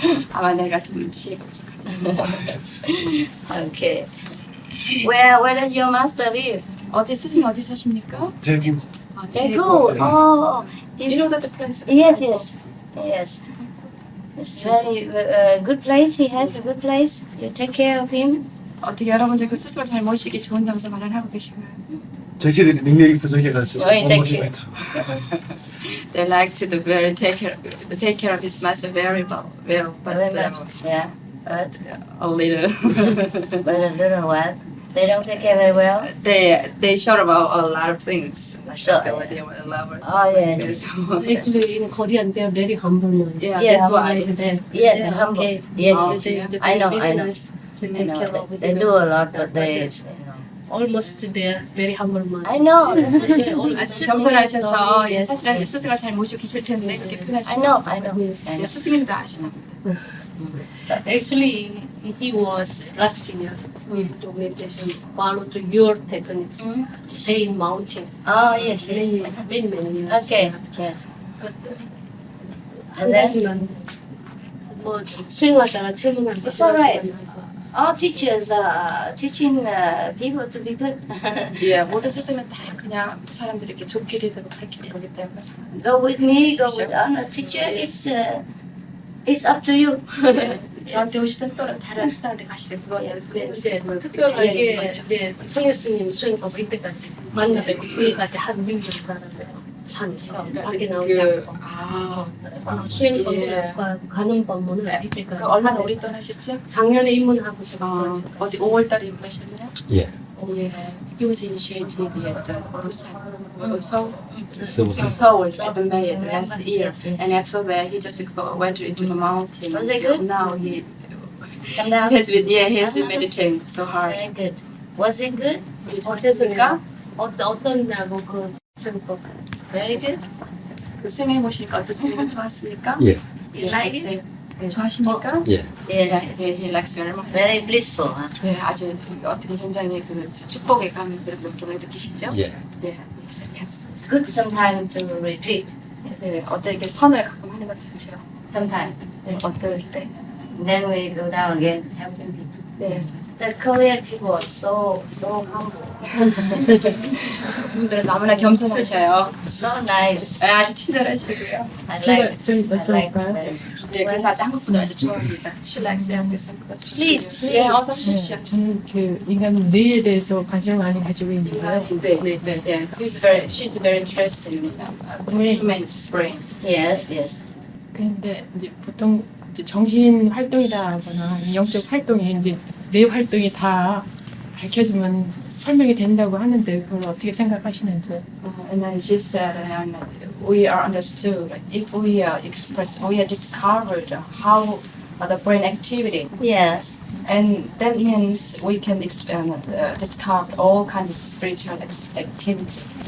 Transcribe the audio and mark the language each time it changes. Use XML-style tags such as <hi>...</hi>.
<ko>아마 내가 좀 지혜가 부족하죠.</ko> <en>Okay. Where does your master live?</en> <ko>어디 스승 어디 사십니까? 대구 아,</ko> <en>Daegu. Oh, You know that the place? Yes, yes, yes. It's very good place. He has a good place. You take care of him.</en> <ko>어떻게 여러분들 그 스스로 잘 모시기 좋은 장소 마련하고 계신가요? 자기들이 능력이 부족해가지고 어이, 못 모시고 있다.</ko> <en>They like to take care of his master very well, but Very much. Yeah, but a little. but a little what? They don't take care very well. They short about a lot of things, like Sure, ability or lovers. Oh, yes. Actually, in Korean, they are very humble. Yeah, Yeah, that's why. Yes, humble. Okay. Yes, Oh, yes. yeah. I know, I know. They I take know. care of it. They do a lot, but they. Almost they are very humble man. I know. They always</en> <ko>아주 겸손하셔서</ko> <en>so, yes.</en> <ko>사실은 스승을 잘 모시고 계실 텐데 그렇게 표현하시고</ko> <en>I know, I know. I know.</en> <ko>스승님도 아시나?</ko> <en>Actually, he was last year with the meditation, follow to your techniques, stay in mountain. Oh yes, Many, yes. many years. Okay. Yes. But And then</en> <ko>하지만 뭐 수행하다가 질문하는</ko> <en>It's all right. All teachers are teaching people to be good.</en> <ko>예, 모든 스승은 다 그냥 사람들에게 좋게 되도록 그렇게 보기 때문에</ko> <en>Go with me, go with other teacher. It's up to you.</en> <ko>예, 저한테 오시든 또는 다른 스승한테 가시든 그거는 이제 특별하게 이제 청해 스님 수행법 이때까지 만나뵙고 지금까지 한 민족 사람들 산에서 밖에 나오지 않고 수행법을 가는 법문을 이때까지 얼마나 오래 떠나셨죠? 작년에 입문하고 지금 어디 5월달에 입문하셨나요? 예. 예.</ko> <en>He was initiated at Busan, Seoul, Seoul. Seoul at the May last year, and after that he just went into the mountain. Was it good? Now he Come down. has been he has been meditating so hard. Very good. Was it good?</en> <ko>좋았습니까? 어떠냐고 그 수행법</ko> <en>Very good.</en> <ko>그 수행해 보시니까 어떻습니까? 좋았습니까? 예.</ko> <en>You like it?</en> <ko>좋아하십니까? 예.</ko> <en>Yes. 네, he likes very much. Very blissful. Huh?</en> <ko>네, 아주 어떻게 굉장히 그 축복에 가는 그런 느낌을 느끼시죠? 예.</ko> <en>네, yes. It's good sometimes to retreat.</en> <ko>네, 어때 이렇게 선을 가끔 하는 건 좋죠.</ko> <en>Sometimes.</en> <ko>네, 어떨 때.</ko> <en>Then we go down again, helping people.</en> <ko>네.</ko> <en>The Korean people are so humble,</en> <ko>분들은 너무나 겸손하셔요.</ko> <en>so nice.</en> <ko>네, 아주 친절하시고요.</ko> <en>I like them.</en> <ko>네, 그래서 아주 한국 분들 아주 좋아합니다.</ko> <en>She likes asking some questions. Please,</en> <ko>네, 어서 오십시오. 저는 그 인간 뇌에 대해서 관심을 많이 가지고 있는데요. 네, 네, 네.</ko> <en>She's very interested in human's brain. Yes, yes.</en> <ko>그런데 이제 보통 이제 정신 활동이라거나 영적 활동이 이제 뇌 활동이 다 밝혀지면 설명이 된다고 하는데 그걸 어떻게 생각하시는지?</ko> <en>And then she said, we are understood if we are expressed, we are discovered how the brain activity, Yes. and that means we can discover all kinds of spiritual activity.</en>